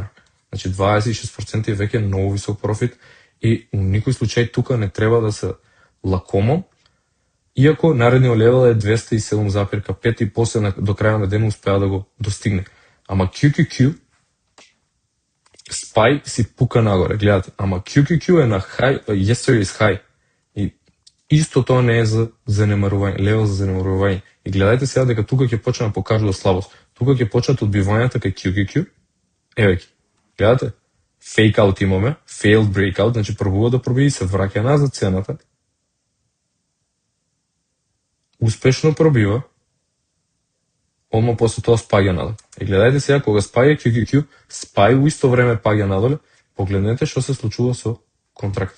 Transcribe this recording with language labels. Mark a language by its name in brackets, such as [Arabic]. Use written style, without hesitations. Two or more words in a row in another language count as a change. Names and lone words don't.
[Macedonian] Значи 26% е веќе многу висок профит и у никој случај тука не треба да се лакомам, иако наредниот левел е 207,5 и после до крајот на денот успеа да го достигне. Ама QQQ SPY си пука нагоре, гледате, ама QQQ е на high, [English] yesterday's high. [Macedonian] И исто тоа не е за занемарување, левел за занемарување. И гледајте сега дека тука ќе почне да покажува слабост. Тука ќе почнат одбивањата кај QQQ. Еве ги. Гледате? [English] Fake out имаме, failed breakout, [Macedonian] значи пробува да пробие и се враќа назад цената. Успешно пробива. Одма после тоа спаѓа надоле. И гледајте сега кога спаѓа QQQ, SPY у исто време паѓа надоле, погледнете што се случува со контракт.